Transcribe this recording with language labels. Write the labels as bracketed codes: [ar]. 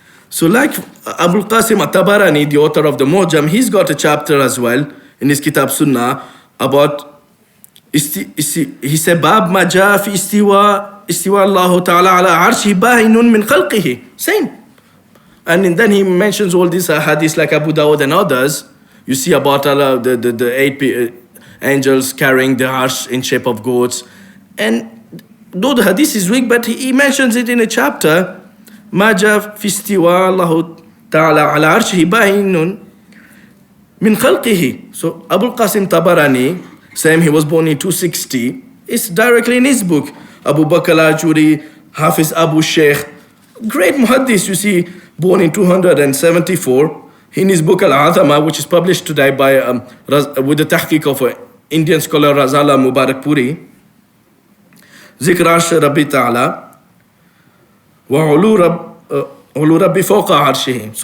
[en] So like Abul Qasim at-Tabarani, the author of the Mu'jam, he's got a chapter as well in his Kitab Sunnah about, he said, Bab ma ja fi istiwa Allah Ta'ala ala arshi bahinun min khalqihi. Same. And then he mentions all these hadiths like Abu Dawud and others. You see about Allah, the 8 angels carrying the arsh in shape of goats. And though the hadith is weak, but he mentions it in a chapter. [ar] ما جاء في استواء الله تعالى على عرشه باين من خلقه. [en] So Abu Qasim Tabarani, saying he was born in 260, it's directly in his book. Abu Bakr al-Ajuri, Hafiz Abu Sheikh, great muhaddis, you see, born in 274. In his book Al-Azama, which is published today by with the tahqiq of Indian scholar Razala Mubarak Puri, Zikr Arsh Rabbi Ta'ala, wa Ulu Rabbi Fawqa Arshihi.